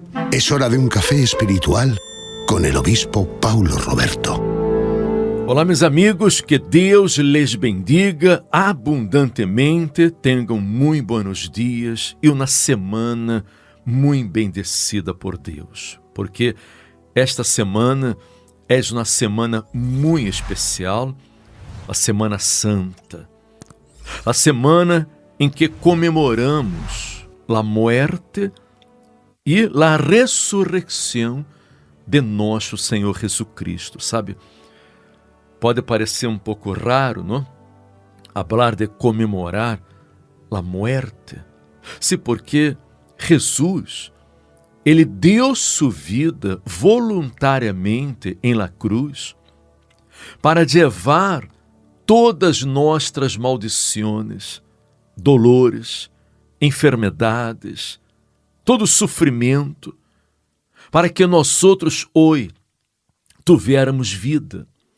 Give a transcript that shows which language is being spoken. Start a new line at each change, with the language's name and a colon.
Spanish: Es hora de un café espiritual con el obispo Paulo Roberto.
Portuguese: Olá, meus amigos, que Deus
Spanish: les bendiga
Portuguese: abundantemente, tenham muito
Spanish: buenos dias
Portuguese: e uma semana muito bendecida por Deus, porque esta semana é uma semana muito especial, a Semana Santa, a semana em que comemoramos a muerte e a ressurreição de nosso Senhor Jesucristo, sabe? Pode parecer um pouco raro, não? Falar de comemorar a muerte. Sim, porque Jesus, ele deu sua vida voluntariamente em
Spanish: la cruz
Portuguese: para levar todas nossas maldições,
Spanish: dolores,
Portuguese: enfermidades, todo sofrimento, para que nós outros hoje tivéssemos vida,